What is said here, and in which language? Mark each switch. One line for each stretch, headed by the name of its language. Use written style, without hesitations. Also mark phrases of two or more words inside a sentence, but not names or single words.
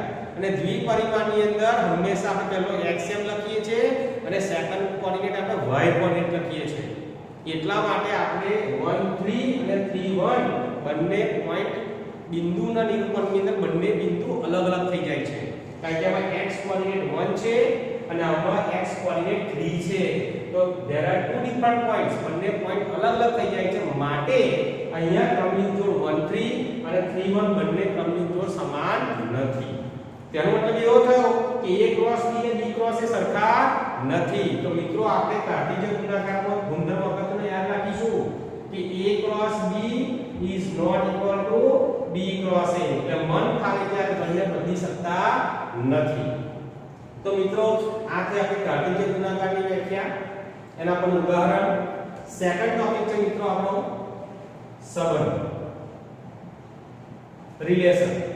Gujarati: અને દ્વિપરિમાણની અંદર હંમેશા આપણે પહેલો xm લખીએ છીએ અને
English: second coordinate
Gujarati: આપણે y કોઓર્ડિનેટ લખીએ છીએ. એટલા માટે આપણે 1 3 અને 3 1 બંને પોઈન્ટ બિંદુના નિરૂપણની અંદર બંને બિંદુ અલગ અલગ થઈ જાય છે. કારણ કે આમાં x કોઓર્ડિનેટ 1 છે અને આમાં x કોઓર્ડિનેટ 3 છે.
English: તો there are two different points,
Gujarati: બંને પોઈન્ટ અલગ અલગ થઈ જાય છે. માટે અહીંયા ક્રમિક જોડ 1 3 અને 3 1 બંને ક્રમિક જોડ સમાન નથી. તેનો મતલબ એવો થયો કે a ક્રોસ b અને b ક્રોસ એ સરખા નથી. તો મિત્રો આપણે કાર્ટેશિયન ગુણાકારમાં ગુણધર્મ અગત્યનો યાદ રાખીશું કે a ક્રોસ b
English: is not equal to
Gujarati: b ક્રોસ a. એટલે મન ખાલી ત્યારે બંને બદલી શકતા નથી. તો મિત્રો આ છે આપણી કાર્ટેશિયન ગુણાકારની વ્યાખ્યા, એના પર ઉદાહરણ.
English: second topic
Gujarati: છે મિત્રો આપણો સંબંધ, રિલેશન.